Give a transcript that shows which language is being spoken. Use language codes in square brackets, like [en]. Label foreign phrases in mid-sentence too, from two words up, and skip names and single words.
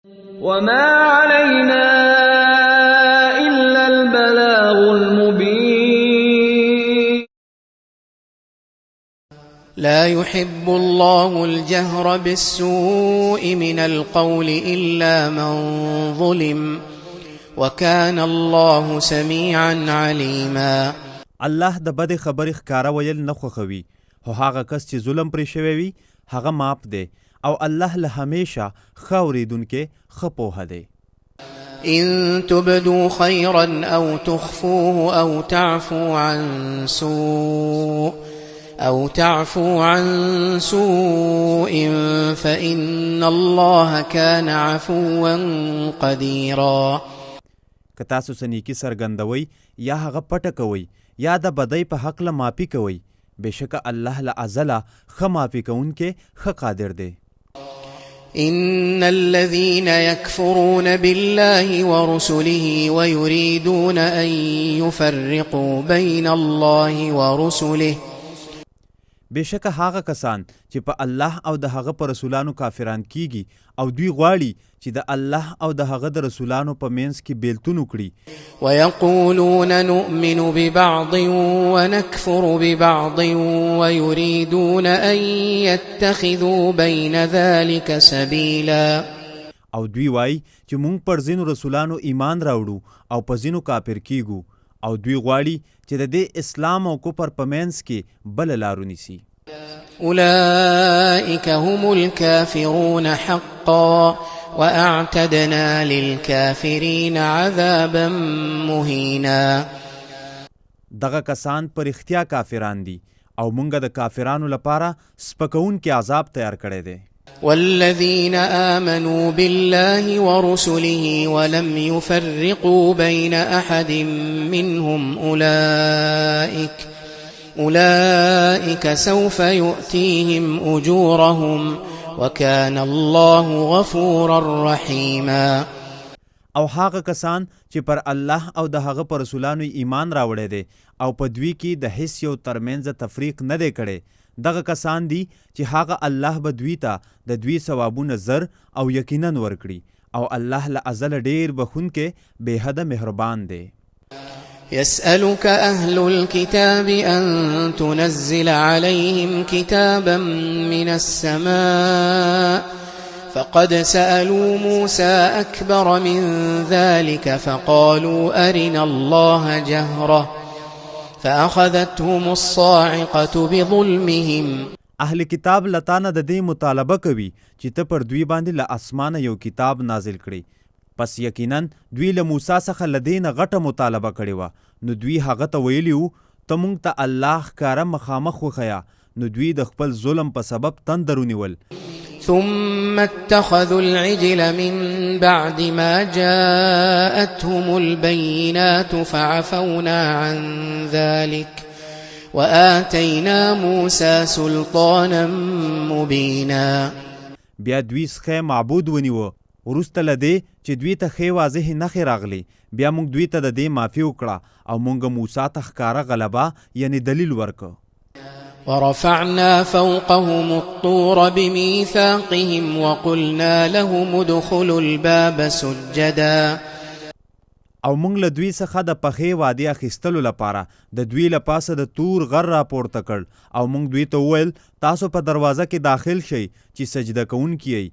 [ar] وما علينا إلا البلاغ المبين لا يحب الله الجهر بالسوء من القول إلا من ظلم وكان الله سميعا عليما. [ps] الله د بد خبرې ښکاره ویل نه خوښوي، خو هغه کس چې ظلم پرې شوی وي هغه معاف دی، او الله له همیشه ښه اورېدونکی ښه پوهه دی. [ar] إن تبدوا خيرا أو تخفوه أو تعفو عن سوء فإن الله كان عفوا قديرا. [ps] که تاسو څه نیکي څرګندوئ یا هغه پټه کوئ یا د بدۍ په هکله معافي کوئ، بېشکه الله له ازله ښه معافي کوونکی ښه قادر دی. [ar] إن الذين يكفرون بالله ورسله ويريدون أن يفرقوا بين الله ورسله، [ps] بېشکه هغه کسان چې په الله او د هغه په رسولانو کافران کیږي او دوی غواړي چې د الله او د هغه د رسولانو په منځ کې بیلتون وکړي. [ar] ويقولون نؤمن ببعض ونكفر ببعض ويريدون أن يتخذوا بين ذلك سبيلا. [ps] او دوی وایي چې مونږ پر ځینو رسولانو ایمان راوړو او په ځینو کافر کیږو، او دوی غواړي چې د دې اسلام او کفر په منځ کې بل لار ونیسي. [ar] أولئك هم الكافرون حقا وأعتدنا للكافرين عذابا مهينا. [ps] دغه کسان پر اختیا کافران دي او مونږ د کافرانو لپاره سپکونکي عذاب تیار کړی دی. [ar] والذين آمنوا بالله ورسله ولم يفرقوا بين أحد منهم أولئك سوف يؤتيهم أجورهم وكان الله غفورا رحيما. [ps] او هغه کسان چې پر الله او د هغه پر رسولانو ایمان راوړی دی او په دوی کې د هیڅ یو ترمنځ تفریق نه دی کړی، دغه کسان دي چې هغه الله به دوی ته د دوی ثوابونه زر او یقینا ورکړي، او الله له ازله ډیر بخونکی بې حده مهربان دی. [ar] يسألك أهل الكتاب أن تنزل عليهم كتابا من السماء فقد سألوا موسى أكبر من ذلك فقالوا أرنا الله جهرة فأخذتهم الصاعقة بظلمهم. [ps] اهل کتاب لتانه د دې مطالبه کوي چې ته پر دوی باندې له اسمانه یو کتاب نازل کړي، پس یقینا دوی له موسی څخه له دې نه غټه مطالبه کړې وه، نو دوی هغه ته ویلي وو ته موږ ته الله ښکاره مخامخ وښیه، نو دوی د خپل ظلم په سبب تندر ونیول. [ar] ثم اتخذوا العجل من بعد ما جاءتهم البينات فعفونا عن ذلك وآتينا موسى سلطانا مبينا. [ps] بیا دوی څخه معبود ونیوه، وروسته له دې چې دوی ته ښې واضحې نښې راغلې، بیا موږ دوی ته د دې معافي وکړه او موږ موسی ته ښکاره غلبه یعنی دلیل ورکړ. [ar] ورفعنا فوقهم الطور بميثاقهم وقلنا لهم ادخلوا الباب سجدا. [ps] او موږ له دوی څخه د پخې وعدې اخیستلو لپاره د دوی له پاسه د تور غر راپورته کړ، او موږ دوی ته وویل تاسو په دروازه کې داخل شئ چې سجده کوونکي یئ.